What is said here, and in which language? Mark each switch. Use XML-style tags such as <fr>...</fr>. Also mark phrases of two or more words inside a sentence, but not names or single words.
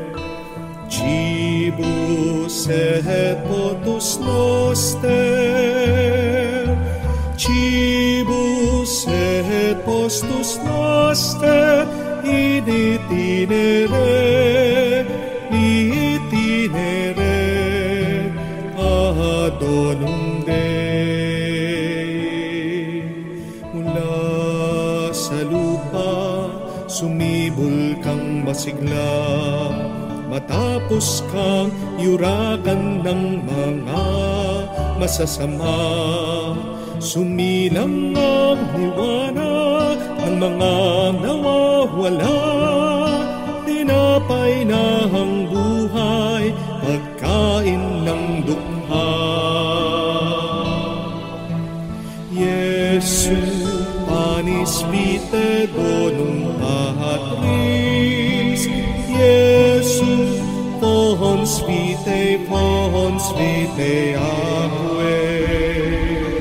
<la>Cibus et potus noster, cibus et postus noster, in itinere donum Dei.</la> <tl>Mula sa lupa, sumibol kang masigla, matapos kang yuragan ng mga masasama. Sumilang ang liwanag ng mga nawawala, tinapay na ang buhay, pagkain ng dukha.</tl> <la>Jesu panis vitae donum Patris, Jesu fons vitae aquae.</la>